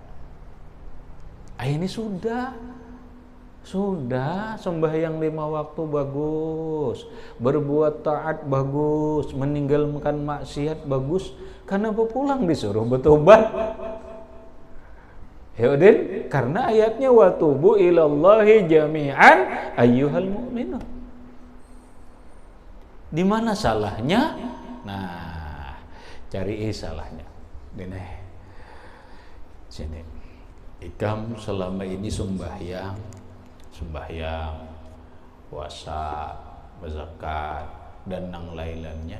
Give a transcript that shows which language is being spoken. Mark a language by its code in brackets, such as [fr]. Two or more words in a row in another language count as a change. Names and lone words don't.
[bjn] Ini sudah sembahyang 5 waktu bagus, berbuat taat bagus, meninggalkan maksiat bagus. Kenapa pulang disuruh bertobat? Yaudah, karena ayatnya [ar] وتوبوا إلى الله جميعا أيها المؤمنون. [bjn] Di mana salahnya? Nah, cari salahnya. Dene. Sini. Ikam selama ini sembahyang, puasa, berzakat dan yang lainnya.